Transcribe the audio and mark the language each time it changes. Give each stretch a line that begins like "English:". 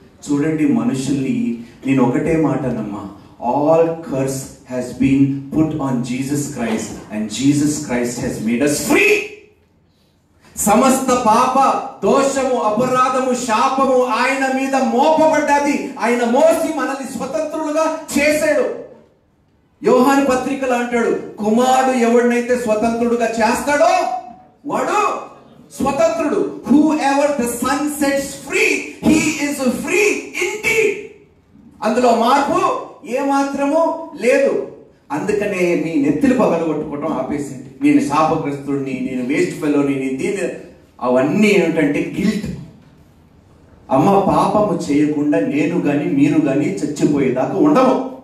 Telugu: చూడండి మనుషుల్ని, నేను ఒకటే మాటనమ్మా,
English: all curse has been put on Jesus Christ and Jesus Christ has made us free.
Telugu: సమస్త పాప దోషము అపరాధము శాపము ఆయన మీద మోపబడ్డది. ఆయన మోసి మనల్ని స్వతంత్రులుగా చేశాడు. యోహాను పత్రికలో అంటాడు, కుమారుడు ఎవరినైతే స్వతంత్రుడుగా చేస్తాడో వాడు స్వతంత్రుడు.
English: whoever the son sets free he is free indeed.
Telugu: అందులో మార్పు ఏమాత్రము లేదు. అందుకనే మీ నెత్తిలు పగలగొట్టుకోవటం ఆపేసింది. నేను శాపగ్రస్తుడిని, నేను వేస్ట్ ఫెలోని, నేను దీని, అవన్నీ ఏమిటంటే గిల్ట్. అమ్మ, పాపము చేయకుండా నేను గాని మీరు గాని చచ్చిపోయేదాకా ఉండము.